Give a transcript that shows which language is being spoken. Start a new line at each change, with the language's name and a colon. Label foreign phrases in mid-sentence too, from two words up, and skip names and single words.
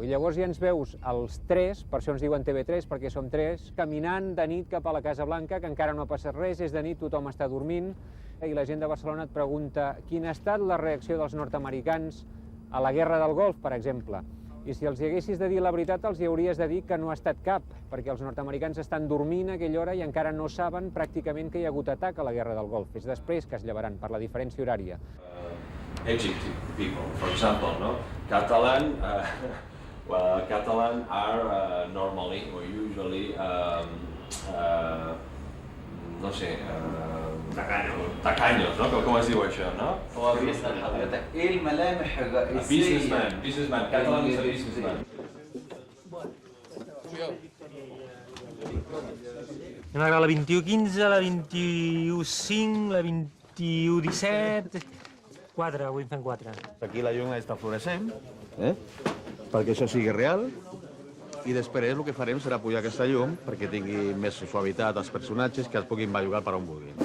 Catalan: I llavors ja ens veus als 3, per això ens diuen TV3, perquè som 3, caminant de nit cap a la Casa Blanca, que encara no ha passat res, és de nit, tothom està dormint, i la gent de Barcelona et pregunta quina ha estat la reacció dels nord-americans a la guerra del Golf, per exemple. I si els hi haguessis de dir la veritat, els hi hauries de dir que no ha estat cap, perquè els nord-americans estan dormint a aquella hora i encara no saben pràcticament que hi ha hagut atac a la guerra del Golf. És després que es llevaran, per la diferència horària.
English: Educated people, for example, no? Catalan are normally or usually,
Catalan: no sé, tacaños, no? Com es diu això, no?
English: Businessman, Catalan is a businessman.
Catalan: Anem a gravar la 21.15, la 21.5, la 21.17... 4, avui en fem 4. Aquí la llum està fluorescent, perquè això sigui real, i després el que farem serà pujar aquesta llum perquè tingui més suavitat als personatges que es puguin bellugar per on vulguin.